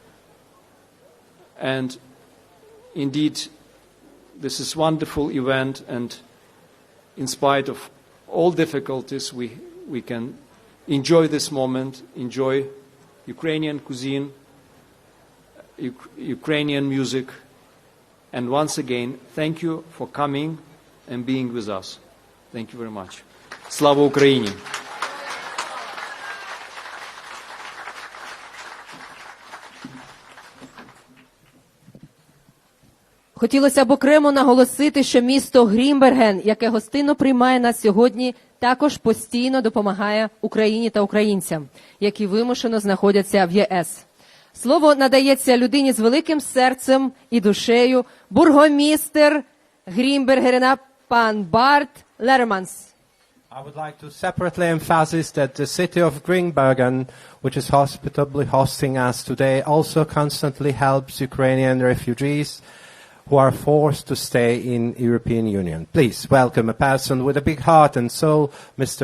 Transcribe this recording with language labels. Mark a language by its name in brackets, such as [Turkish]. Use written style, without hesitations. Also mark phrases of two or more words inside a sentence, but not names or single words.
[English] And indeed, this is a wonderful event, and in spite of all difficulties, we can enjoy this moment, enjoy Ukrainian cuisine, Ukrainian music, and once again, thank you for coming and being with us. Thank you very much. [Ukrainian] Слава Україні! Хотілося б окремо наголосити, що місто Грінберген, яке гостинно приймає нас сьогодні, також постійно допомагає Україні та українцям, які вимушено знаходяться в ЄС. Слово надається людині з великим серцем і душею, бургомістер Грінбергена пан Барт Лерманс. [English] I would like to separately emphasize that the city of Grimbergen, which is hospitably hosting us today, also constantly helps Ukrainian refugees who are forced to stay in European Union. Please welcome a person with a big heart and soul, Mr.